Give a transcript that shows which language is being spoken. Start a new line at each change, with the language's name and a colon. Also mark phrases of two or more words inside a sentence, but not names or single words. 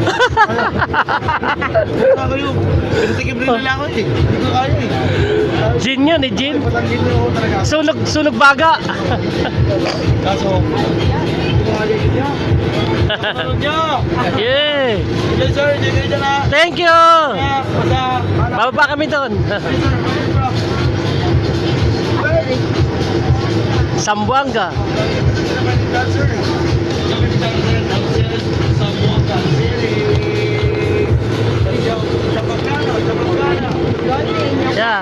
Filipino: Kaya kayo. Pinatikim rin nila ako eh. Hindi ko kaya eh. Gin yun, eh, gin. Ay, Batanggin yung talaga. Sunog baga. Kaso, hindi ko kaya yun niya. Ano niya?
English: Yeah. Enjoy, sir.
Filipino: Enjoy kayo dyan ha.
English: Thank you.
Filipino: Kaya, basta. Bababa kami doon. Sambuanga.
English: Yeah.